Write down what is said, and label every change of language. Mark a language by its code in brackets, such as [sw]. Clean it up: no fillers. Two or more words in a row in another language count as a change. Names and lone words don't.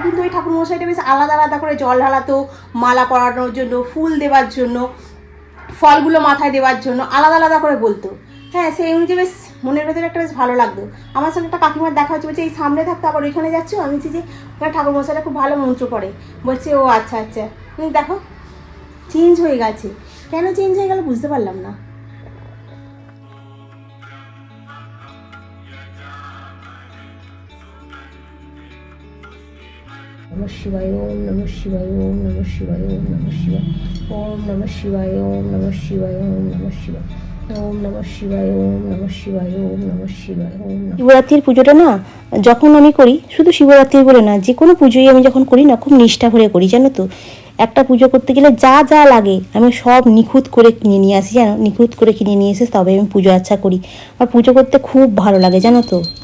[bn] কিন্তু ওই ঠাকুর মশাইটা বেশ আলাদা আলাদা করে জল ঢালাতো, মালা পরানোর জন্য, ফুল দেওয়ার জন্য, ফলগুলো মাথায় দেওয়ার জন্য আলাদা আলাদা করে বলতো। হ্যাঁ, সেই অনুযায়ী বেশ মনের ভেতরে একটা বেশ ভালো লাগতো। আমার সঙ্গে একটা কাকিমার দেখা হচ্ছে, বলছে এই সামনে থাকতো আবার ওইখানে যাচ্ছ। আমি বলছি যে ওখানে ঠাকুর মশাইটা খুব ভালো মন্ত্র পড়ে, বলছে ও আচ্ছা আচ্ছা। দেখো চেঞ্জ হয়ে গেছে, কেন চেঞ্জ হয়ে গেল বুঝতে পারলাম না। [sa] নমঃ শিবায়, ওম নমঃ শিবায়, ওম নমঃ শিবায়, ওম নমঃ শিবায়, ওম নমঃ শিবায়, ওম নমঃ শিবায়, ওম নমঃ শিবায়, ওম নমঃ শিবায়, ওম নমঃ শিবায়, ওম নমঃ শিবায়, ওম। [bn] শিবরাত্রির পুজোটা না যখন আমি করি, শুধু শিবরাত্রি বলে না, যে কোনো পুজোই আমি যখন করি না খুব নিষ্ঠা করে করি, জানো তো। একটা পুজো করতে গেলে যা যা লাগে আমি সব নিখুঁত করে কিনে নিয়ে আসি, জানো, নিখুঁত করে কিনে নিয়ে এসে তবে আমি পুজো আচ্ছা করি। আমার পুজো করতে খুব ভালো লাগে, জানো তো।